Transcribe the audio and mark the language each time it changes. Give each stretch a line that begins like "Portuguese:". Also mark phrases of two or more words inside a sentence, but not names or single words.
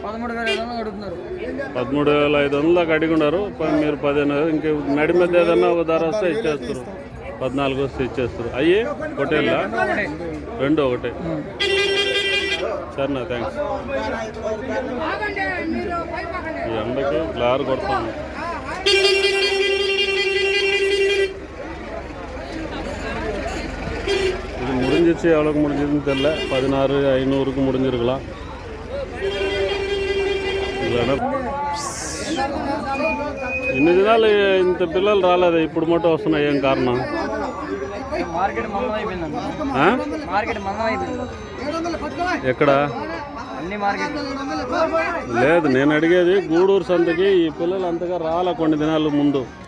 Telugu: 13,500 దాకా అడిగినారు. మీరు 15,000. ఇంక నడి మధ్య ఏదన్నా ఒక ధర వస్తే ఇచ్చేస్తారు. 14 వస్తే ఇచ్చేస్తారు. అయ్యి పొట్టేళ్ళ రెండు ఒకటే. సరేనా, థ్యాంక్స్. ఈ ఎండకి గ్లార్ కొడతాను.
Tamil: இது முடிஞ்சிச்சு. எவ்வளோக்கு முடிஞ்சதுன்னு தெரில. 16,500க்கு முடிஞ்சிருக்கலாம்.
Telugu: இல்லைன்னா ఇన్ని దినాలు ఇంత పిల్లలు రాలేదు, ఇప్పుడు మటు వస్తున్నాయి. ఏం కారణం? ఎక్కడ లేదు, నేను అడిగేది గూడూరు సంతకి ఈ పిల్లలు అంతగా రాలే కొన్ని దినాలు ముందు.